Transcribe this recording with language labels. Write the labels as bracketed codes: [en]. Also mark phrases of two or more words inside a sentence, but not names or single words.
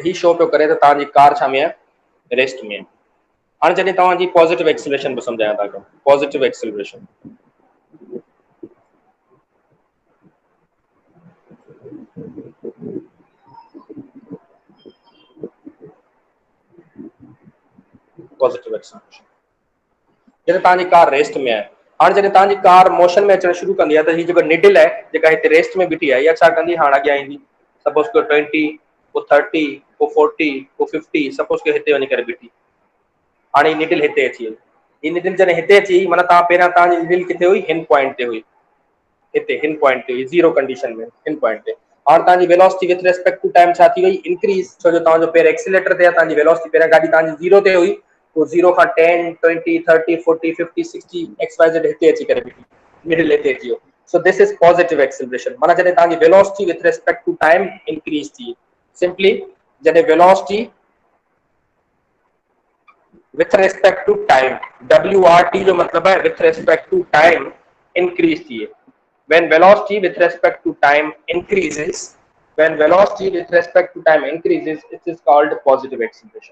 [sd] ही शो पियो करे त तव्हांजी कार छा में आहे? रेस्ट में. हाणे जॾहिं तव्हांजी [en] positive acceleration [sd] बि सम्झायां तव्हांखे. [en] positive acceleration positive acceleration [sd] जॾहिं तव्हांजी कार रेस्ट में आहे. हाणे जॾहिं तव्हांजी कार मोशन में अचणु शुरू कंदी आहे त ही जेको निडल आहे जेका हिते रेस्ट में बीठी आहे इहा छा कंदी? हाणे अॻियां ईंदी. सपोज को 20 को 30 को 40 को 50 सपोज को हिते वञी करे बीठी. हाणे निडल हिते अची वई. ही निडल जॾहिं हिते अची माना तव्हां पहिरियां तव्हांजी निडल किथे हुई? हिन पॉइंट ते हुई. हिते हिन पॉइंट ते हुई [en] zero condition [sd] में हिन पॉइंट ते. हाणे तव्हांजी [en] velocity with respect to time [sd] छा थी वई? इंक्रीज. छो जो तव्हांजो पेर एक्सीलेटर ते आहे, तव्हांजी वेलोसिटी पहिरियां गाॾी तव्हांजी ज़ीरो ते हुई, वो 0 खां 10 20 30 40 50 60 XYZ हिते अची करे बीठी. मिडिल हिते अची वियो. [en] so this is positive acceleration. [sd] माना जॾहिं तव्हांजी [en] velocity with respect to time increase [sd] थी. सिंपली जॾहिं [en] velocity with respect to time, [sd] WRT जो मतलब है [en] with respect to time increase [sd] थिए। [en] when velocity with respect to time increases when velocity with respect to time increases it is called positive acceleration।